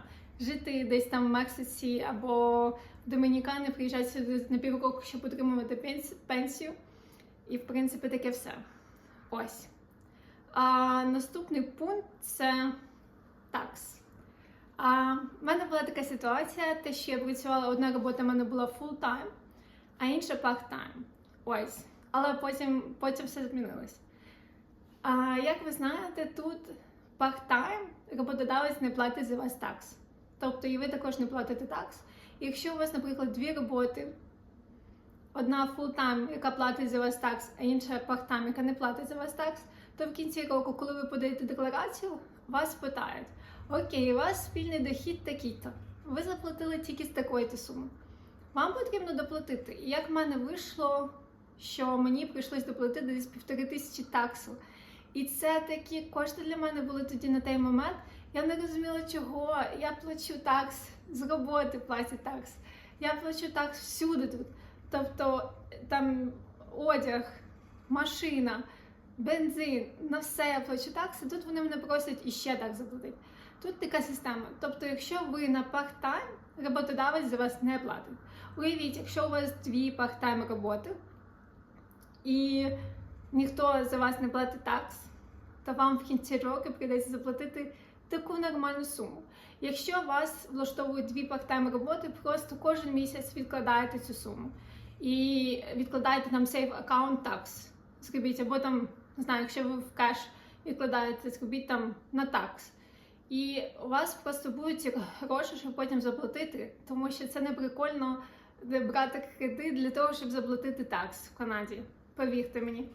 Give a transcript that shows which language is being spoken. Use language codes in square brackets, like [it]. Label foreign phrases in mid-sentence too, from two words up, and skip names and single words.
[uk] Жити десь там в Мексиці або в Домінікані, приїжджати сюди на півроку, щоб отримувати пенсію. І, в принципі, таке все. Ось. А наступний пункт – це такс. В мене була така ситуація, те, що я працювала, одна робота в мене була full-time, а інша part-time. Ось. Але потім все змінилось. Як ви знаєте, тут part-time роботодавець не платить за вас такс. Тобто і ви також не платите такс. Якщо у вас, наприклад, 2 роботи, одна full-time, яка платить за вас такс, а інша part-time, яка не платить за вас такс, то в кінці року, коли ви подаєте декларацію, вас питають: окей, у вас спільний дохід такий-то, ви заплатили тільки з такої-то суми. Вам потрібно доплатити. І як в мене вийшло, що мені прийшлось доплатити десь 1500 таксу. І це такі кошти для мене були тоді на той момент. Я не розуміла, чого. Я плачу такс, з роботи платять такс. Я плачу такс всюди тут. Тобто там одяг, машина, бензин, на все я плачу такс, і тут вони мене просять іще так заплатити. Тут така система. Тобто, якщо ви на part-time, роботодавець за вас не платить. Уявіть, якщо у вас 2 part-time роботи, і ніхто за вас не платить такс, то вам в кінці року прийдеться заплатити таку нормальну суму. Якщо вас влаштовують 2 part-time роботи, просто кожен місяць відкладаєте цю суму. І відкладаєте там [en] save account tax, [uk] зробіть, або там, не знаю, якщо ви в кеш відкладаєте, зробіть там на такс. І у вас просто будуть гроші, щоб потім заплатити, тому що це не прикольно брати кредит для того, щоб заплатити такс в Канаді, повірте мені.